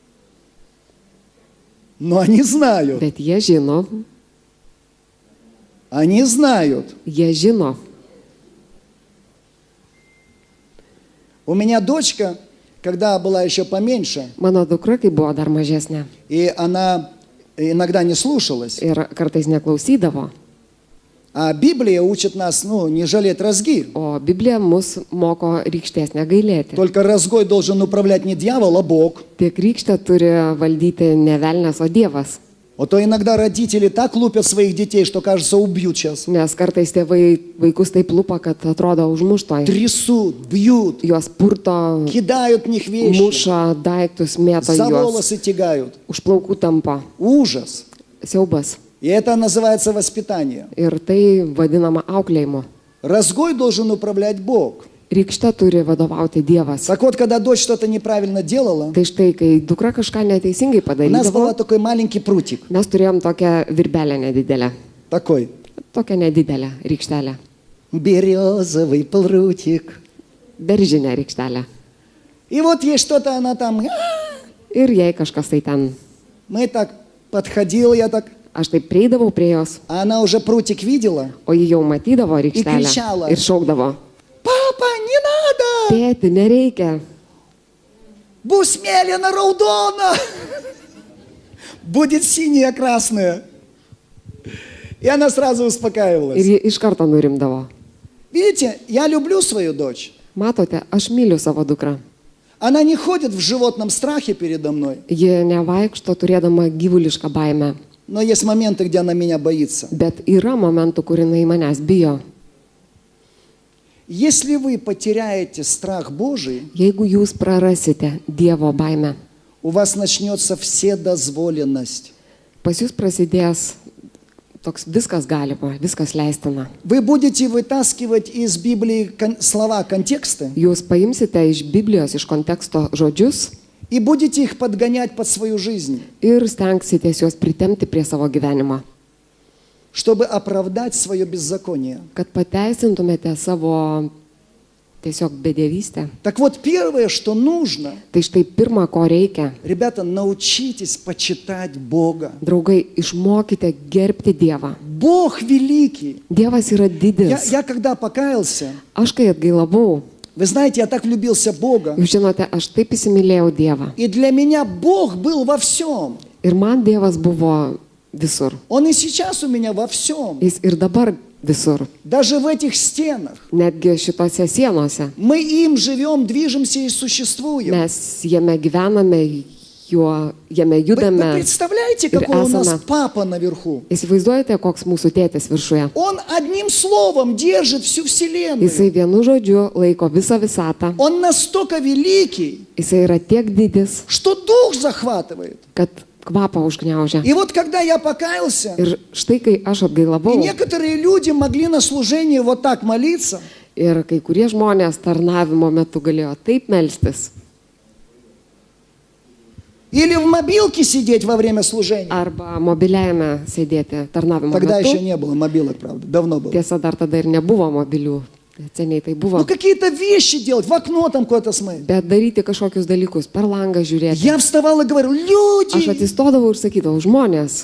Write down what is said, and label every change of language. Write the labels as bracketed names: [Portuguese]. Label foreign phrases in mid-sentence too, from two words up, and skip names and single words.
[Russian] они знают, [Lithuanian] jie žino. [Russian] У меня дочка, когда была еще поменьше, [Lithuanian] Mano dukra, kai buvo dar mažesnė [Russian] и она иногда не слушалась, [Lithuanian] ir kartais neklausydavo, [Russian] а Библия учит нас, не жалеть разги. [Lithuanian] o Biblija mus moko rykštės negailėti. [Russian] Только разгой должен управлять не дьявол, а Бог. [Lithuanian] Tik rykštę turi valdyti ne velnias, o Dievas. [Russian] А то иногда родители так лупят своих детей, что, кажется, убьют сейчас. [Lithuanian] Nes kartais tėvai vaikus taip lupa, kad atrodo užmuštoj. [Russian] Трясут, бьют, [Lithuanian] Juos purto, [Russian] кидают в них вещи, [Lithuanian] muša daiktus, mėto [Russian] за [Lithuanian] juos, [Russian] волосы тягают. [Lithuanian] už plaukų tampa. [Russian] Ужас. [Lithuanian] Siaubas. [Russian] И это называется воспитание. [Lithuanian] Ir tai vadinama auklėjimu. [Russian] Разгой должен управлять Бог. [Lithuanian] Rykšte turi vadovauti Dievas. [Russian] Так вот, когда дочь что-то неправильно делала, [Lithuanian] Tai štai, kai dukra kažką neteisingai [Russian] у нас был [Lithuanian] padarydavo, [Russian] такой маленький прутик. [Lithuanian] mes turėjom tokią virbelę nedidelę. [Russian] Такой. [Lithuanian] Tokią nedidelę rykštelę. [Russian] Березовый прутик. [Lithuanian] Beržinę rykštelę. [Russian] И вот ей что-то она там... [Lithuanian] Ir jei kažkas tai ten, [Russian] Мы так подходил, я так... [Lithuanian] aš taip prieidavau prie jos, [Russian] А она уже прутик видела. [Lithuanian] o ji jau matydavo rykštelę [Russian] kričala. [Lithuanian] ir šaukdavo, [Russian] Папа, не надо! [Lithuanian] tėti, nereikia, Bus mėlyna raudona! [Russian] Будет синяя, красная. И она сразу [Lithuanian] ir [Russian] успокаивалась. [Lithuanian] ji iš karto nurimdavo. [Russian] Видите, я люблю свою дочь. [Lithuanian] Matote, aš myliu savo dukrą. [Russian] Она не ходит в животном страхе передо мной. [Lithuanian] Ji nevaikšto turėdama gyvulišką baimę, [Russian] Но есть моменты, где она меня боится. [Lithuanian] bet yra momentų, kur jinai manęs bijo. [Russian] Если вы потеряете страх Божий, [Lithuanian] Jeigu jūs prarasite Dievo baimę, [Russian] у вас начнется вседозволенность. [Lithuanian] pas jūs prasidės toks viskas galima, viskas leistina. [Russian] Вы будете вытаскивать из Библии слова, контексты, [Lithuanian] Jūs paimsite iš Biblijos, iš konteksto žodžius [Russian] и будете их подгонять под свою жизнь, [Lithuanian] ir stengsitės juos pritemti prie savo gyvenimo, [Russian] чтобы оправдать свое беззаконие. [Lithuanian] kad pateisintumėte savo tiesiog bedėvystė. [Russian] Так вот, первое, что нужно, [Lithuanian] Tai štai pirma, ko reikia. [Russian] ребята, научитесь почитать Бога. [Lithuanian] Draugai, išmokite gerbti Dievą. [Russian] Бог великий. [Lithuanian] Dievas yra didis. [Russian] Я когда покаялся, [Lithuanian] Aš kai atgailavau, [Russian] вы знаете, я так влюбился в Бога. [Lithuanian] jūs žinote, aš taip įsimylėjau Dievą. [Russian] И для меня Бог был во всем. [Lithuanian] Ir man Dievas buvo visur. [Russian] Он и сейчас у меня во всем. [Lithuanian] Jis ir dabar visur. [Russian] Даже в этих стенах. [Lithuanian] Netgi šitose sienose. [Russian] Мы им живем, движемся и существуем. [Lithuanian] Mes jame gyvename, jame [Russian] Вы [Lithuanian] judame. [Russian] представляете, [Lithuanian] ir [Russian] какой у нас [Lithuanian] esame. [Russian] папа наверху? [Lithuanian] Įsivaizduojate, koks mūsų tėtis viršuje. [Russian] Он одним словом держит всю вселенную. [Lithuanian] Jisai vienu žodžiu laiko visą visatą. [Russian] Он настолько великий, [Lithuanian] Jisai yra tiek didis, [Russian] что дух захватывает. [Lithuanian] kad kvapą užgniaužia. [Russian] И вот когда я покаялся, [Lithuanian] Ir štai kai aš [Russian] и [Lithuanian] atgailavau, [Russian] некоторые люди могли на служении вот так молиться, [Lithuanian] ir kai kurie žmonės tarnavimo metu galėjo taip melstis, [Russian] или в мобилке сидеть во время служения. [Lithuanian] arba mobiliajame sėdėti tarnavimo [Russian] Тогда еще [Lithuanian] metu. [Russian] не было мобилок, правда, давно было. [Lithuanian] Tiesa, dar tada ir nebuvo mobilių. Seniai tai buvo. [Russian] Ну какие-то вещи делать, в окно там куда-то смотреть. [Lithuanian] Bet daryti kažkokius dalykus, per langą žiūrėti. [Russian] Я вставал и говорил, [Lithuanian] Aš [Russian] люди, [Lithuanian] atsistodavau ir sakydavau, žmonės,